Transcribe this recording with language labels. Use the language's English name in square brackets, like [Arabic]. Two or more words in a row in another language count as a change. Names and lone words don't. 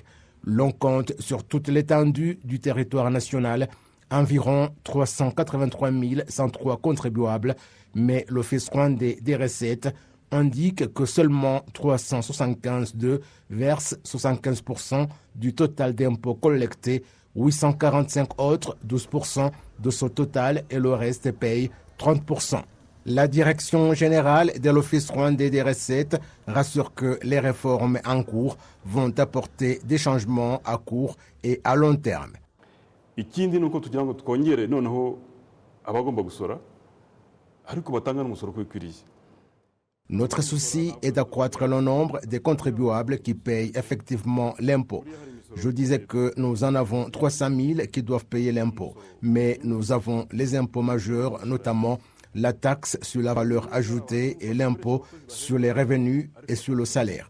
[French] L'on compte sur toute l'étendue du territoire national environ 383 103 contribuables, mais l'Office rwandais des recettes indique que seulement 375 d'eux versent 75% du total d'impôts collectés, 845 autres, 12% de ce total et le reste paye 30%. La direction générale de l'Office rwandais des recettes rassure que les réformes en cours vont apporter des changements à court et à long terme. [Kinyarwanda] ikindi nuko tugira ngo twongere noneho abagomba gusora ariko batanga n'umusoro uko bikwiriye. [French] Notre souci est d'accroître le nombre des contribuables qui payent effectivement l'impôt. Je disais que nous en avons 300 000 qui doivent payer l'impôt, mais nous avons les impôts majeurs, notamment la taxe sur la valeur ajoutée et l'impôt sur les revenus et sur le salaire.